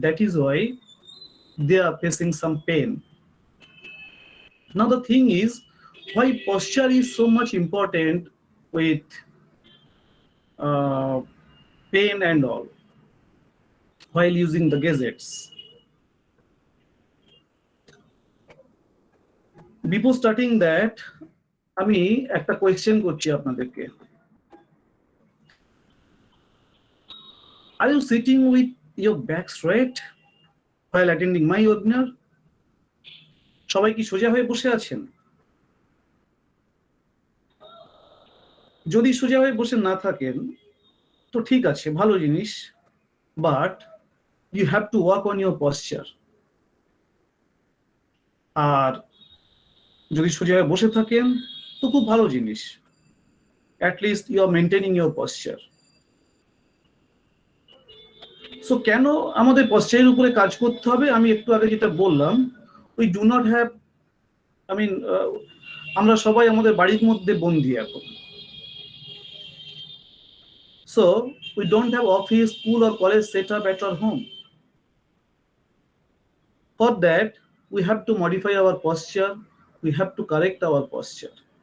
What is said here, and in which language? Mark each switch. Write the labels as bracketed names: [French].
[English] That is why they are facing some pain. Now the thing is, why posture is so much important with pain and all while using the gadgets. Before starting that, [Bangla] আমি একটা question করছি আপনাদেরকে। [English] Are you sitting with your back straight while attending my webinar? [Bangla] সবাই কি সোজা হয়ে বসে আছেন? যদি সোজা হয়ে বসে না থাকেন তো ঠিক আছে, ভালো জিনিস, [English] but you have to work on your posture. [Bangla] আর যদি সোজা হয়ে বসে থাকেন তো খুব ভালো জিনিস, [English] at least you are maintaining your posture. [Bangla] So কেন আমাদের পশ্চারের উপরে কাজ করতে হবে? আমি একটু আগে যেটা বললাম, [English] we do not have, [Bangla] আমরা সবাই আমাদের বাড়ির মধ্যে বন্দী এখন। [English] So we don't have office, school or college set up at our home. For that, we have to modify our posture, we have to correct our posture.